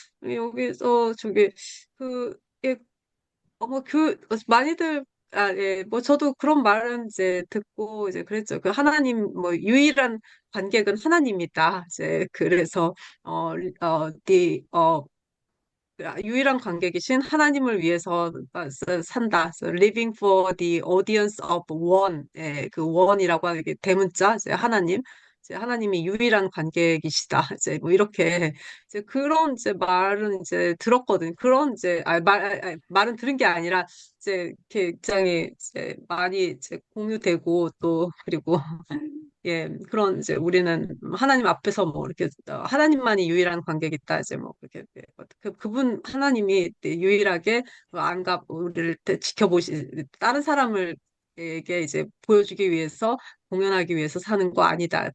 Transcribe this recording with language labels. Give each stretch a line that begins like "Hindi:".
Korean: 여기서 그, 예, 많이들, 예, 뭐 저도 그런 말은 이제 듣고 이제 그랬죠. 그 하나님, 뭐 유일한 관객은 하나님이다. 이제 그래서, 어, 어, the, 어, 유일한 관객이신 하나님을 위해서 산다.
English: So living for the audience of one.
Korean: 예, 그 one이라고 하는 게 대문자, 이제 하나님. 이제 하나님이 유일한 관객이시다. 이제 뭐 이렇게 이제 그런 이제 말은 이제 들었거든. 그런 이제 말은 들은 게 아니라 이제 굉장히 이제 많이 이제 공유되고 또 그리고 예, 그런 이제 우리는 하나님 앞에서 뭐 이렇게 하나님만이 유일한 관객이다 이제 뭐 그렇게 그분 하나님이 유일하게 안가 우리를 다른 사람을 에게 이제 보여주기 위해서 공연하기 위해서 사는 거 아니다.